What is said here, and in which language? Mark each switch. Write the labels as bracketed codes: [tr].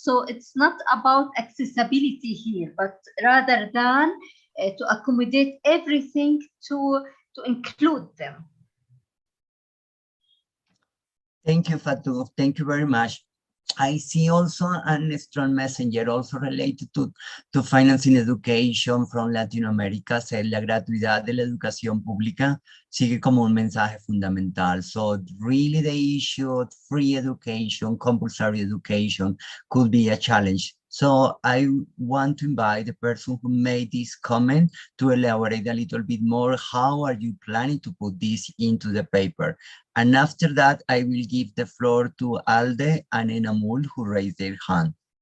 [en] So it's not about accessibility here, but rather than to accommodate everything to include them. Thank you, Fatou. Thank you very much. I see also a strong messenger also related to financing education from Latinoamérica. [es] La gratuidad de la educación pública sigue como un mensaje fundamental. [en] So really the issue of free education, compulsory education could be a challenge. So I want to invite the person who made this comment to elaborate a little bit more. How are you planning to put this into the paper? And after that, I will give the floor to Alde and Enamul, who raised their hand.